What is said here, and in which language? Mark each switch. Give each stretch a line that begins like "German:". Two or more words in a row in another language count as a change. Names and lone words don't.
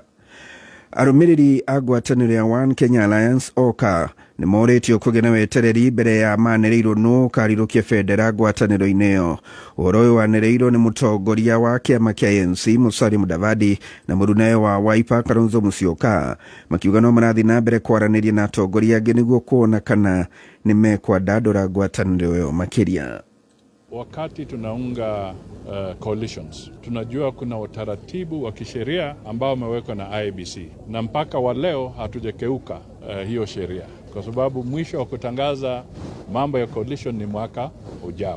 Kikuyu: Arũmĩrĩri a ngwatanĩro ya One Kenya Alliance OKA nĩ morĩtio kũgĩa na wetereri mbere ya manĩrĩirwo nũ karirũkia bendera ngwatanĩro-inĩ ĩyo. Ũhoro ũyũ wanĩrĩirwo nĩ mũtongoria wa kĩama kĩa ANC Musalia Mudavadi na mũrunawe wa Wiper Kalonzo Musyoka makiuga no marathiĩ na mbere kwaranĩria na atongoria angĩ nĩguo kuona kana nĩ mekwandandũra ngwatanĩro ĩyo makĩria.
Swahili: Wakati tunaunga coalitions, tunajua kuna utaratibu wa kisheria ambao umewekwa na IEBC na mpaka wa leo hatujakeuka hiyo sheria, kwa sababu mwisho wa kutangaza mambo ya coalition ni mwaka ujao.